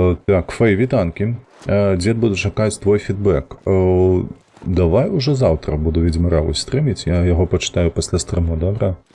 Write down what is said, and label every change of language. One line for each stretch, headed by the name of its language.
Belarusian: Так, Фэй, вітанкі. Дзед, буду чакаць твой фідбэк.
Russian: Давай уже завтра буду Ведьмара стрыміць.
Belarusian: Я яго пачытаю пасля стрыму, добра?